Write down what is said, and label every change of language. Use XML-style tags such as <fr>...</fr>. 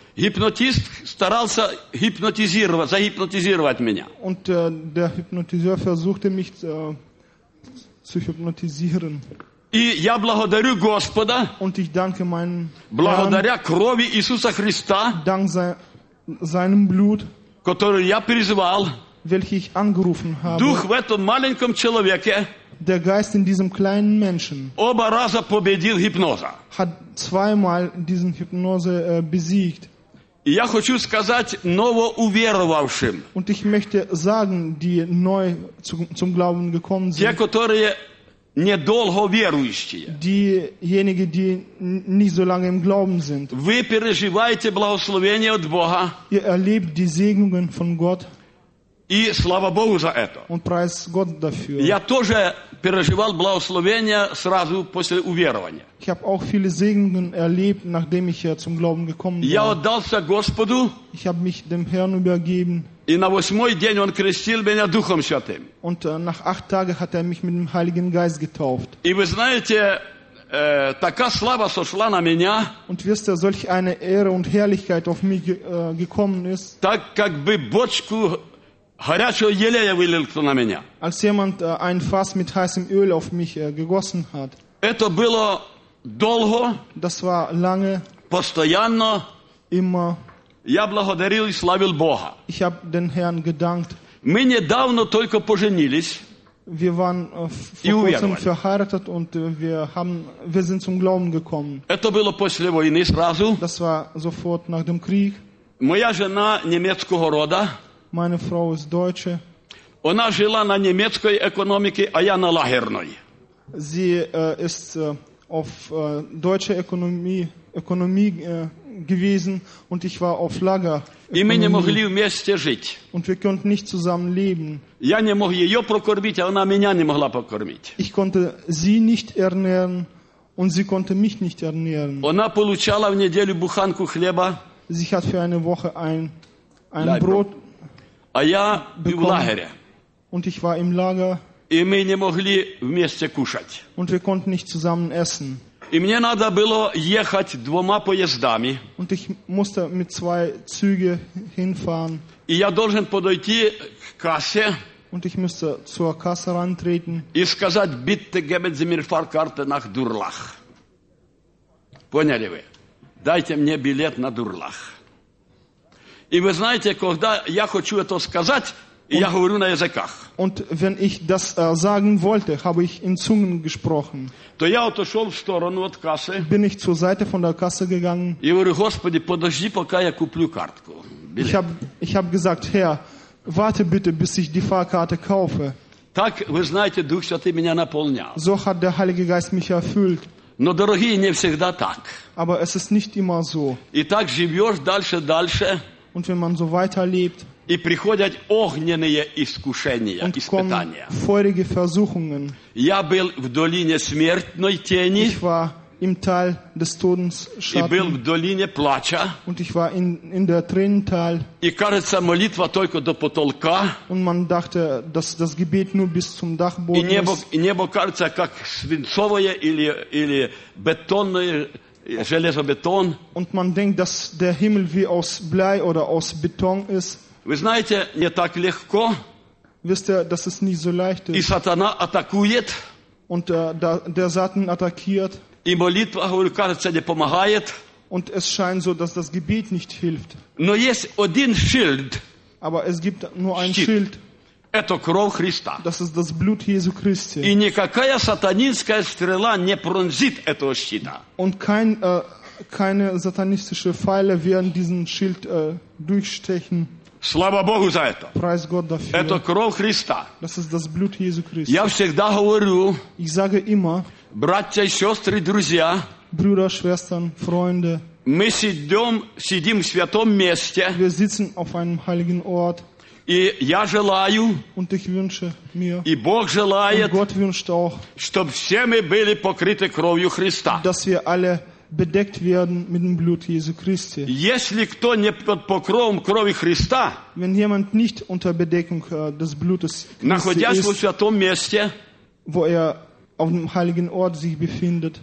<ru>Гипнотист старался гипнотизировать, загипнотизировать меня.</ru> <de>Und der Hypnotiseur versuchte mich zu hypnotisieren.</de> <ru>И я благодарю Господа.</ru> <de>Und ich danke meinen</de> <ru>благодаря</ru> <de>Herrn,</de> <ru>крови Иисуса Христа.</ru> <de>Dank seinem Blut.</de> <ru>Которую я призвал.</ru> <de>Welche ich angerufen habe.</de> <ru>Дух в этом маленьком человеке.</ru> <de>Der Geist in diesem kleinen Menschen.</de> <ru>Оба раза победил гипноза.</ru> <de>Hat zweimal diesen Hypnose besiegt.</de> <ru>И я хочу сказать новоуверовавшим.</ru> <de>Und ich möchte sagen, die neu zum Glauben gekommen sind.</de> <ru>Те, которые недолго верующие.</ru> <de>Diejenigen, die nicht so lange im Glauben sind.</de> <ru>Вы переживаете благословение от Бога.</ru> <de>Ihr erlebt die Segnungen von Gott.</de> <ru>И слава Богу за это.</ru> <de>Und preis Gott dafür.</de> <ru>Я тоже переживал благословение сразу после уверования.</ru> <de>Ich habe auch viele Segnungen erlebt, nachdem ich zum Glauben gekommen bin.</de> <ru>Я отдался Господу.</ru> <de>Ich habe mich dem Herrn übergeben.</de> <ru>И на восьмой день он крестил меня Духом Святым.</ru> <de>Und nach 8 Tagen hat mich mit dem Heiligen Geist getauft.</de> <ru>И вы знаете, такая слава сошла на меня.</ru> <de>Und wisst ihr, solch eine Ehre und Herrlichkeit auf mich gekommen ist.</de> <ru>Так как бы бочку горячего елея вылил кто на меня.</ru> <de>Als jemand ein Fass mit heißem Öl auf mich gegossen hat.</de> <ru>Это было долго.</ru> <de>Das war lange.</de> <ru>Постоянно.</ru> <de>Immer.</de> <ru>Я благодарил и славил Бога.</ru> <de>Ich habe den Herrn gedankt.</de> <ru>Мы недавно только поженились.</ru> <de>Wir waren vor kurzem verheiratet und wir sind zum Glauben gekommen.</de> <ru>Это было после войны сразу.</ru> <de>Das war sofort nach dem Krieg.</de> <ru>Моя жена немецкого рода.</ru> <de>Meine Frau ist Deutsche.</de> <ru>Она жила на немецкой экономике, а я на лагерной.</ru> <de>Sie ist auf deutsche Ökonomie gewesen und ich war auf Lager.</de> <ru>И мы не могли вместе жить.</ru> <de>Und wir konnten nicht zusammen leben.</de> <ru>Я не мог ее прокормить, а она меня не могла покормить.</ru> <de>Ich konnte sie nicht ernähren und sie konnte mich nicht ernähren.</de> <ru>Она получала в неделю буханку хлеба.</ru> <de>Sie hat für eine Woche ein Brot bekommen.</de> <ru>А я в лагере.</ru> <de>Und ich war im Lager.</de> <ru>И мы не могли вместе кушать.</ru> <de>Und wir konnten nicht zusammen essen.</de> <ru>И мне надо было ехать двумя поездами.</ru> <de>Und ich musste mit zwei Züge hinfahren.</de> <ru>И я должен подойти к кассе.</ru> <de>Und ich musste zur Kasse rantreten.</de> <ru>И сказать:</ru> <de>«Bitte geben Sie mir Fahrkarte nach Durlach».</de> <ru>Поняли вы? Дайте мне билет на Дурлах. И вы знаете, когда я хочу это сказать, я говорю на языках.</ru> <de>Und wenn ich das sagen wollte, habe ich in Zungen gesprochen.</de> <ru>То я отошел в сторону от кассы.</ru> <de>Bin ich zur Seite von der Kasse gegangen.</de> <ru>Я говорю: «Господи, подожди, пока я куплю картку».</ru> <de>Ich hab gesagt: «Herr, warte bitte, bis ich die Fahrkarte kaufe».</de> <ru>Так, вы знаете, Дух Святый меня наполнял.</ru> <de>So hat der Heilige Geist mich erfüllt.</de> <ru>Но, дорогие, не всегда так.</ru> <de>Aber es ist nicht immer so.</de> <ru>И так живешь дальше.</ru> <de>Und wenn man so weiterlebt.</de> <ru>И приходят огненные искушения,</ru> <de>und</de> <ru>испытания.</ru> <de>Feurige Versuchungen.</de> <ru>Я был в долине смертной тени.</ru> <de>Ich war im Tal des Todens Schatten.</de> <ru>И был в долине плача.</ru> <de>Und ich war in der Tränental.</de> <ru>И кажется, молитва только до потолка.</ru> <de>Und man dachte, dass das Gebet nur bis zum Dachboden ist.</de> <ru>И небо кажется, как свинцовое или бетонное. Железобетон.</ru> <de>Und man denkt, dass der Himmel wie aus Blei oder aus Beton ist.</de> <ru>Вы знаете, не так легко.</ru> <de>Wisst ihr, dass es nicht so leicht ist.</de> <ru>И сатана атакует.</ru> <de>Und der Satan attackiert.</de> <ru>И молитва, говорю, кажется, не помогает.</ru> <de>Und es scheint so, dass das Gebet nicht hilft.</de> <ru>Но есть один Schild.</ru> <de>Aber es gibt nur ein Schild.</de> <ru>Это кровь Христа.</ru> <de>Das ist das Blut Jesu Christi.</de> <ru>И никакая сатанинская стрела не пронзит этого щита.</ru> <de>Und keine satanistische Pfeile werden diesen Schild durchstechen.</de> <ru>Слава Богу за это.</ru> <de>Preis Gott dafür.</de> <ru>Это кровь Христа.</ru> <de>Das ist das Blut Jesu Christi.</de> <ru>Я всегда говорю.</ru> <de>Ich sage immer.</de> <ru>Братья и сестры, друзья.</ru> <de>Брюдер, Schwestern, Freunde.</de> <ru>Мы сидим в святом месте.</ru> <de>Wir sitzen auf einem heiligen Ort.</de> <ru>И я желаю,</ru> <de>und ich wünsche mir,</de> <ru>и Бог желает,</ru> <de>und Gott wünscht auch,</de> <ru>чтобы все мы были покрыты кровью Христа.</ru> <de>Dass wir alle bedeckt werden mit dem Blut Jesu Christi.</de> <ru>Если кто не под покровом крови Христа,</ru> <de>wenn jemand nicht unter Bedeckung des Blutes Christi</de> <ru>находясь</ru> <de>ist,</de> <ru>в святом месте,</ru> <de>wo er auf dem heiligen Ort sich befindet,</de>